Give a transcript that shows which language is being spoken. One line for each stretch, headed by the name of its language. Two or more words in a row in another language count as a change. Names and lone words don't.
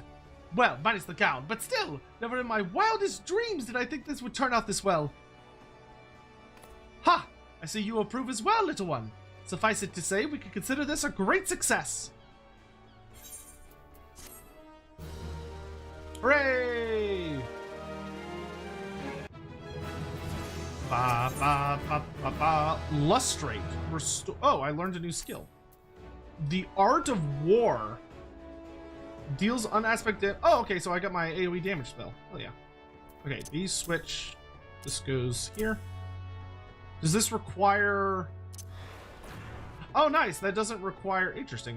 English: Well, minus the gown, but still, never in my wildest dreams did I think this would turn out this well. Ha! I see you approve as well, little one. Suffice it to say, we can consider this a great success. Hooray! Ba ba ba ba ba. Lustrate. Oh, I learned a new skill. The Art of War. Deals unaspect damage. Oh, okay, so I got my AoE damage spell. Oh, yeah. Okay, these switch. This goes here. Does this require... Oh, nice. That doesn't require... Interesting.